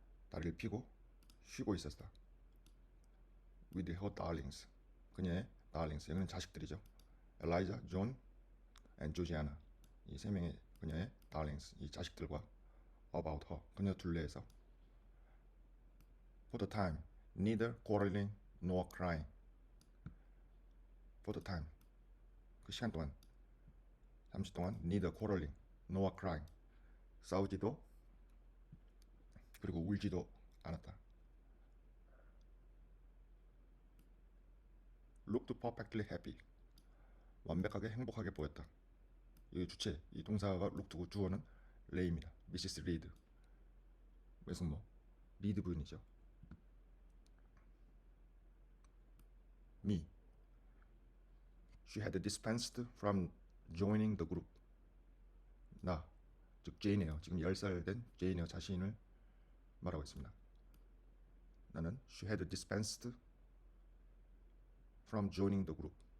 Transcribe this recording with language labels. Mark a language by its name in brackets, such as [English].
[Korean] 다리를 펴고 쉬고 있었다. [English] with her darlings. [Korean] 그녀의 darlings. 여기는 자식들이죠. 엘라이자, 존, and 조지아나. 이 세 명의 그녀의 darlings. 이 자식들과 about her. 그녀 둘레에서. [English] for the time, neither quarreling nor crying. for the time. [Korean] 그 시간 동안, 잠시 동안 [English] neither quarreling nor crying. [Korean] 싸우지도 그리고 울지도 않았다. [English] looked perfectly happy. [Korean] 완벽하게 행복하게 보였다. 이 주체, 이 동사가 look고 주어는 레이입니다. 미시스 리드. 외숙모. 리드 부인이죠. [English] me. She had dispensed from joining the group. [Korean] 나, 즉 제이네요. 지금 10살 된 제이네요 자신을 말하고 있습니다. [English] 나는 she had dispensed from joining the group.